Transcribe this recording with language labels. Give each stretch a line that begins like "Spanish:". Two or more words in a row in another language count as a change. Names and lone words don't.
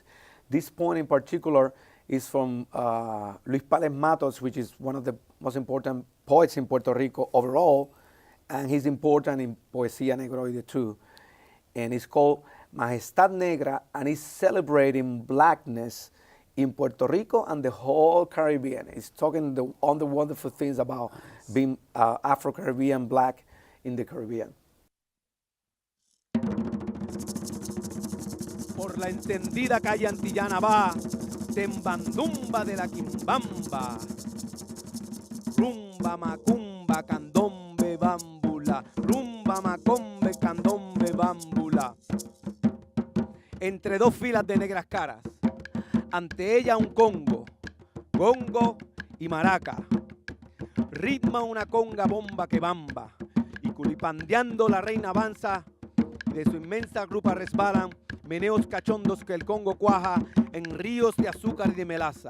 English: This poem in particular is from Luis Pales Matos, which is one of the most important poets in Puerto Rico overall, and he's important in Poesía Negroide too. And it's called Majestad Negra, and it's celebrating blackness in Puerto Rico and the whole Caribbean. It's talking on the wonderful things about being Afro-Caribbean black in the Caribbean.
Spanish: Por la encendida calle antillana va, tembandumba de la quimbamba. Rumba, macumba, candombe, bámbula. Rumba, macombe, candombe, bámbula. Entre dos filas de negras caras, ante ella un congo, gongo y maraca. Ritma una conga bomba que bamba, y culipandeando la reina avanza, y de su inmensa grupa resbalan meneos cachondos que el Congo cuaja en ríos de azúcar y de melaza.